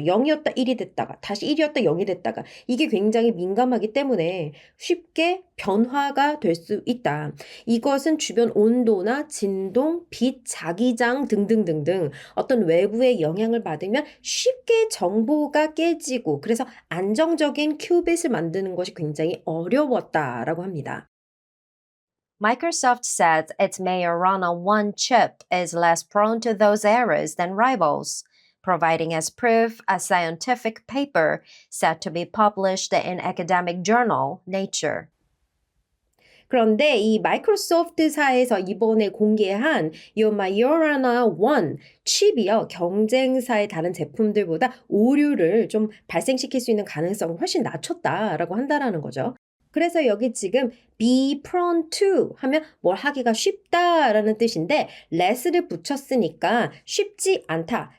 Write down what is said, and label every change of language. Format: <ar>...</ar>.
<ko>0이었다 1이 됐다가 다시 1이었다 0이 됐다가 이게 굉장히 민감하기 때문에 쉽게 변화가 될 수 있다. 이것은 주변 온도나 진동, 빛, 자기장 등등등등 어떤 외부의 영향을 받으면 쉽게 정보가 깨지고 그래서 안정적인 큐빗을 만드는 것이 굉장히 어려웠다라고 합니다.</ko> <en>Microsoft says its Mayor run on one chip is less prone to those errors than rivals, providing as proof a scientific paper set to be published in academic journal Nature.</en> <ko>그런데 이 마이크로소프트사에서 이번에 공개한 이 Majorana 1 칩이요. 경쟁사의 다른 제품들보다 오류를 좀 발생시킬 수 있는 가능성을 훨씬 낮췄다라고 한다라는 거죠. 그래서 여기 지금</ko> <en>be prone to</en> <ko>하면 뭘 하기가 쉽다라는 뜻인데 less를 붙였으니까 쉽지 않다.</ko>